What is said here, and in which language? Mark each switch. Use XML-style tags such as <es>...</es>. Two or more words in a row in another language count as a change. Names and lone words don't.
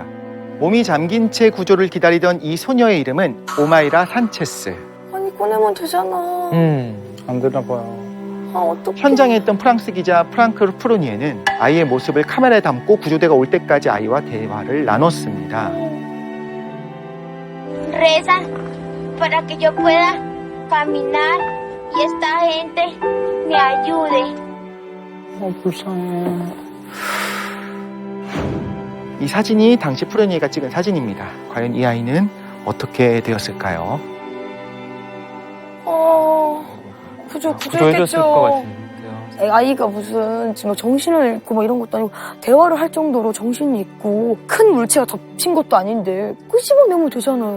<ko>몸이 잠긴 채 구조를 기다리던 이 소녀의 이름은 오마이라 산체스. 아니, 꺼내면 되잖아. 안 되나 봐요. 현장에 있던 프랑스 기자 프랑크 프루니에는 아이의 모습을 카메라에 담고 구조대가 올 때까지 아이와 대화를 나눴습니다.</ko> <es>Reza para que yo pueda caminar y esta gente me ayude.</es> <ko>이 사진이 당시 프루니에가 찍은 사진입니다. 과연 이 아이는 어떻게 되었을까요? 구조해줬을 것 같은데요. 아이가 무슨 지금 정신을 잃고 뭐 이런 것도 아니고 대화를 할 정도로 정신이 있고 큰 물체가 덮친 것도 아닌데 끄집어내면 되잖아요.</ko>